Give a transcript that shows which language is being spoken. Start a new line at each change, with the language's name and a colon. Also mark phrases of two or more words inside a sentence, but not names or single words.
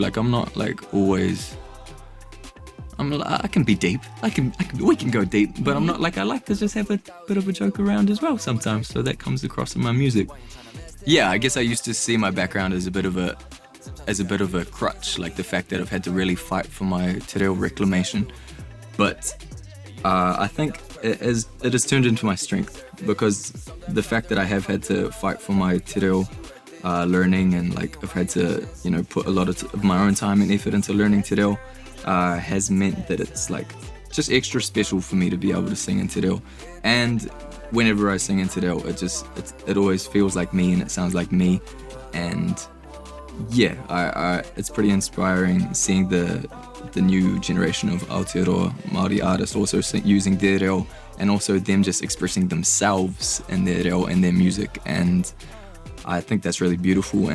English: Like, I'm not like always, I can be deep, we can go deep, but I'm not like, I like to just have a bit of a joke around as well sometimes, so that comes across in my music. Yeah, I guess I used to see my background as a bit of a crutch, like the fact that I've had to really fight for my
Māori: te reo
English: reclamation, but I think it has turned into my strength, because the fact that I have had to fight for my
Māori: te reo
English: learning, and like I've had to put a lot of my own time and effort into learning
Māori: te reo,
English: has meant that it's like just extra special for me to be able to sing in
Māori: te reo.
English: And whenever I sing in
Māori: te reo,
English: it always feels like me, and it sounds like me, and it's pretty inspiring seeing the new generation of Aotearoa Māori artists also using their reo, and also them just expressing themselves in their reo and their music, and I think that's really beautiful.